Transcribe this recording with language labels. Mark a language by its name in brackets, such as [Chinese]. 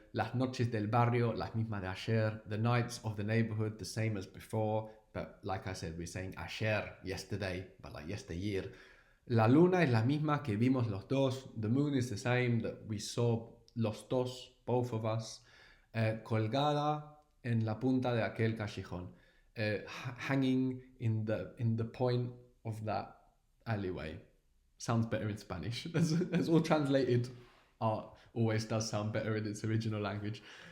[Spanish] Las noches del barrio, las mismas de ayer. [English] The nights of the neighborhood, the same as before. But like I said, we're saying ayer, yesterday, but like yesteryear. [Spanish] La luna es la misma que vimos los dos. [English] The moon is the same that we saw [Spanish] los dos, [English] both of us. [Spanish] Colgada en la punta de aquel callejón. [English] Hanging in the point of that alleyway. Sounds better in Spanish. As all translated art always does sound better in its original language.